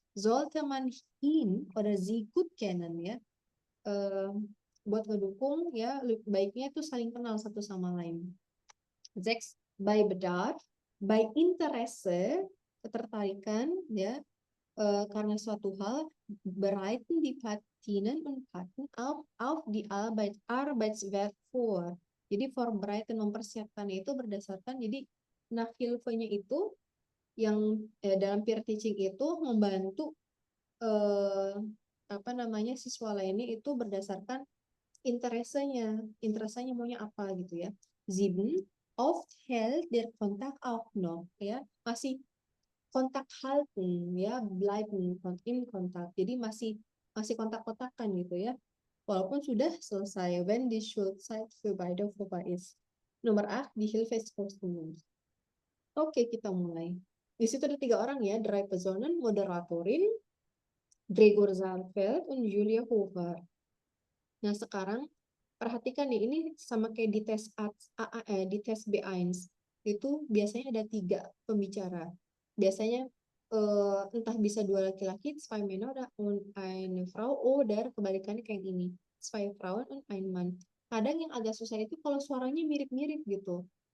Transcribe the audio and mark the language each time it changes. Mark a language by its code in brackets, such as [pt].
[de] Sollte man ihn oder sie gut kennen, [id] ya, buat ngedukung ya baiknya itu saling kenal satu sama lain. [de] 6, by Bedarf, by Interesse, [id] ketertarikan ya, karena suatu hal, [de] bereiten die Patinnen und Paten auf die Arbeitswelt vor. [id] Jadi vorbereiten, mempersiapkan itu berdasarkan, jadi Nachhilfe-nya itu yang dalam peer teaching itu membantu apa namanya siswa lainnya itu berdasarkan interesenya maunya apa gitu ya. [de] 7, oft hält der Kontakt auch noch, ya, [id] masih kontak halten, [de] ya, bleiben in Kontakt. [id] Jadi masih kontak-kontakan gitu ya. Walaupun sudah selesai, when [de] die Schulzeit für beide vorbei ist. Nomor 8, die Hilfe ist kostenlos. [id] Oke, kita mulai. Di situ ada 3 orang ya, 3 Personen, Moderatorin, Gregor Zalfeld, dan Julia Hofer. Nah, sekarang perhatikan nih, ini sama kayak di tes di tes B1 itu biasanya ada 3 pembicara. Biasanya entah bisa 2 laki-laki, [de] 2 Männer und eine Frau, [id] oder kebalikannya kayak ini, [de] 2 Frauen und ein Mann. [id] Kadang yang agak susah itu kalau suaranya mirip-mirip gitu.